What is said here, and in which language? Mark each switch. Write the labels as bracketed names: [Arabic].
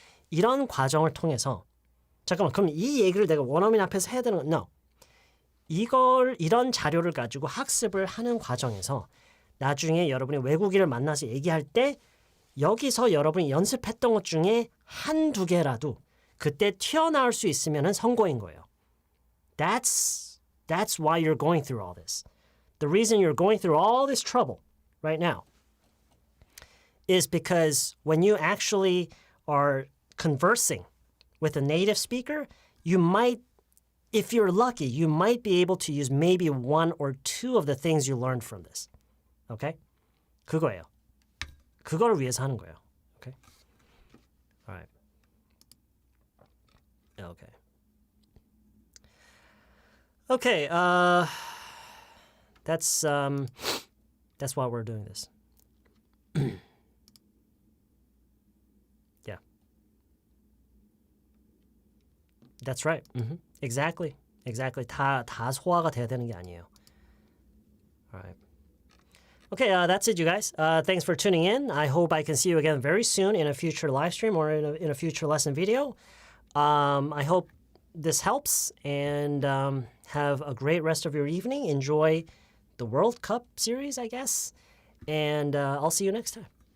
[Korean] 이런 과정을 통해서 잠깐만 그럼 이 얘기를 내가 원어민 앞에서 해야 되는 건 no. 이런 자료를 가지고 학습을 하는 과정에서 나중에 여러분이 외국인을 만나서 얘기할 때 여기서 여러분이 연습했던 것 중에 한두 개라도 그때 튀어나올 수 있으면 성공인 거예요. [English] That's why you're going through all this. The reason you're going through all this trouble right now is because when you actually are conversing with a native speaker, you might, if you're lucky, you might be able to use maybe one or two of the things you learned from this. [Korean] Okay? 그거예요. 그거를 위해서 하는 거예요. [English] Okay? All right. Okay. Okay, that's why we're doing this. Yeah. That's right. Mm-hmm. Exactly. [Korean] 다 소화가 돼야 되는 게 아니에요. [English] All right. Okay, that's it, you guys. Thanks for tuning in. I hope I can see you again very soon in a future live stream or in a future lesson video. I hope this helps, and have a great rest of your evening. Enjoy the World Cup series, I guess, and I'll see you next time.